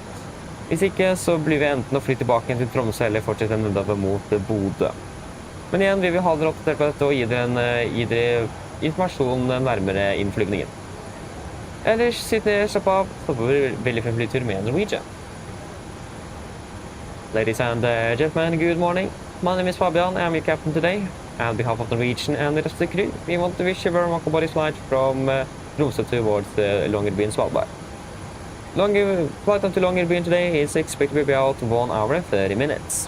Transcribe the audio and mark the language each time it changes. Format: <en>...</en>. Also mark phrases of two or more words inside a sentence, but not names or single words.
<no>Hvis ikke, så blir vi enten å fly tilbake til Tromsø eller fortsette nedover mot Bodø. Men igjen vil vi ha dere oppdatert på dette og gi dere informasjon nærmere innen flyvningen. Ellers sitt ned, slapp av, så får vi veldig fin flytur med Norwegian.</no> <en>Ladies and gentlemen, good morning. My name is Fabian, I am your captain today. On behalf of Norwegian and the rest of the crew, we want to wish you a very remarkable flight from Tromsø towards Longyearbyen, Svalbard. Flight to Longyearbyen today is expected to be about 1 hour and 30 minutes.</en>